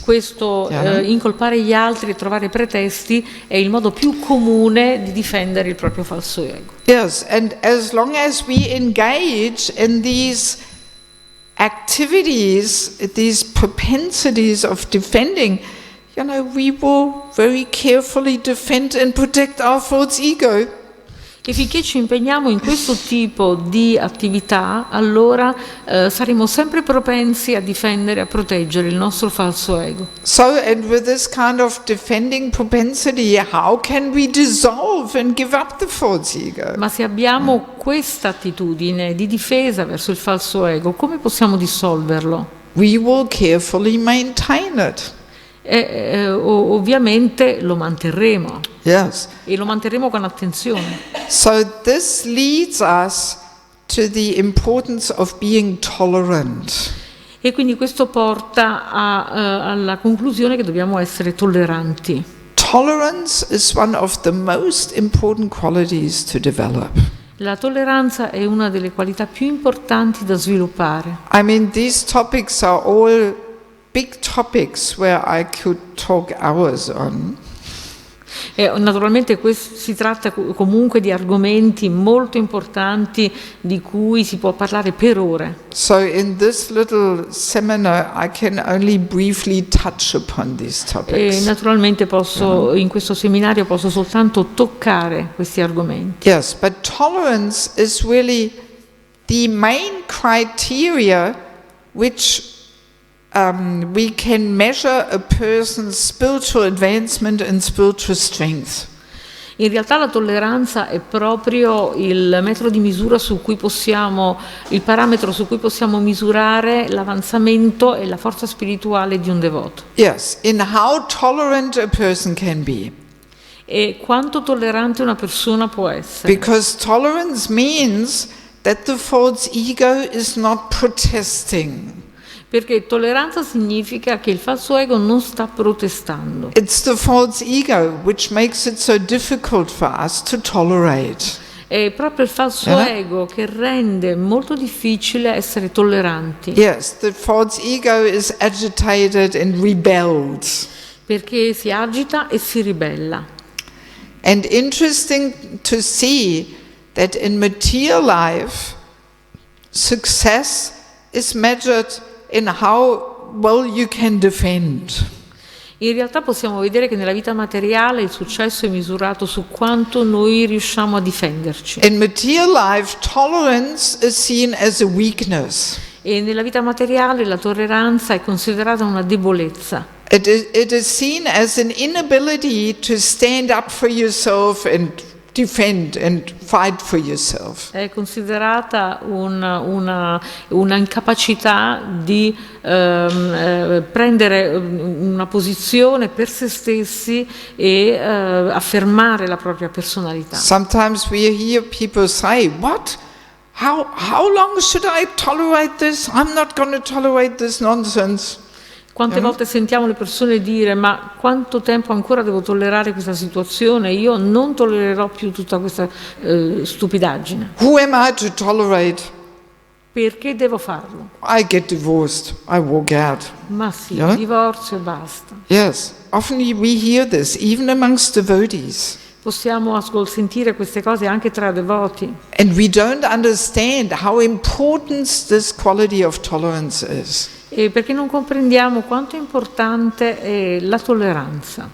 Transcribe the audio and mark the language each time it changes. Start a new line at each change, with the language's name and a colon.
Italian: Questo incolpare gli altri e trovare pretesti è il modo più comune di difendere il proprio falso ego.
English: Yes, and as long as we engage in these activities, these propensities of defending, we will very carefully defend and protect our false ego.
Italian: E finché ci impegniamo in questo tipo di attività, allora saremo sempre propensi a difendere, a proteggere il nostro falso ego.
English: So, and with this kind of defending propensity, how can we dissolve and give up the false ego?
Italian: Ma se abbiamo questa attitudine di difesa verso il falso ego, come possiamo dissolverlo?
English: We will carefully maintain it.
Italian: Ovviamente lo manterremo.
English: Yes.
Italian: E lo manterremo con attenzione.
English: So this leads us to the importance of being tolerant.
Italian: E quindi questo porta alla conclusione che dobbiamo essere tolleranti.
English: Tolerance is one of the most important qualities to develop.
Italian: La tolleranza è una delle qualità più importanti da sviluppare.
English: I mean, these topics are all big topics where I could talk hours on.
Italian: E naturalmente si tratta comunque di argomenti molto importanti di cui si può parlare per ore.
English: So in this little seminar I can only briefly touch upon these
Italian: E
English: topics.
Italian: naturalmente in questo seminario posso soltanto toccare questi argomenti.
English: Yes, but tolerance is really the main criteria which we can measure a person's spiritual advancement and spiritual strength.
Italian: In realtà la tolleranza è proprio il metro di misura il parametro su cui possiamo misurare l'avanzamento e la forza spirituale di un devoto.
English: Yes, in how tolerant a person can be.
Italian: E quanto tollerante una persona può essere.
English: Because tolerance means that the false ego is not protesting.
Italian: Perché tolleranza significa che il falso ego non sta protestando.
English: It's the false ego which makes it so difficult for us to tolerate.
Italian: È proprio il falso ego che rende molto difficile essere tolleranti.
English: Yes, the false ego is agitated and rebels.
Italian: Perché si agita e si ribella.
English: And interesting to see that in material life, success is measured in how well you can defend.
Italian: In realtà possiamo vedere che nella vita materiale il successo è misurato su quanto noi riusciamo a difenderci.
English: In material life, tolerance is seen as a weakness.
Italian: E nella vita materiale la tolleranza è considerata una debolezza.
English: It is seen as an inability to stand up for yourself and defend and fight for yourself.
Italian: È considerata una incapacità di prendere una posizione per se stessi e affermare la propria personalità.
English: Sometimes we hear people say, "What? How long should I tolerate this? I'm not going to tolerate this nonsense."
Italian: Quante volte sentiamo le persone dire: ma quanto tempo ancora devo tollerare questa situazione? Io non tollererò più tutta questa stupidaggine.
English: Who am I to tolerate?
Italian: Perché devo farlo?
English: I get divorced. I walk out.
Italian: Ma sì,
English: Yeah.
Italian: divorzio e basta.
English: Yes, often we hear this, even amongst devotees.
Italian: Possiamo sentire queste cose anche tra devoti.
English: And we don't understand how important this quality of tolerance is.
Italian: E perché non comprendiamo quanto è importante è la tolleranza.